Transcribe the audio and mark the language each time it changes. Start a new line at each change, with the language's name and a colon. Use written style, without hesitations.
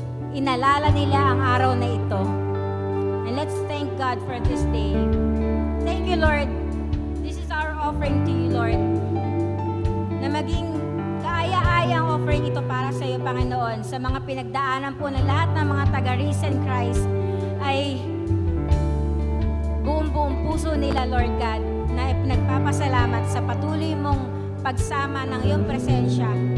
Filipino: Inalala nila ang araw na ito.
English: And let's thank God for this day. Thank you, Lord. This is our offering to you, Lord.
Filipino: Na maging kaaya-ayang offering ito para sa iyo, Panginoon. Sa mga pinagdaanan po ng lahat ng mga taga-Risen Christ ay buong puso nila, Lord God, na nagpapasalamat sa patuloy mong pagsama ng iyong presensya.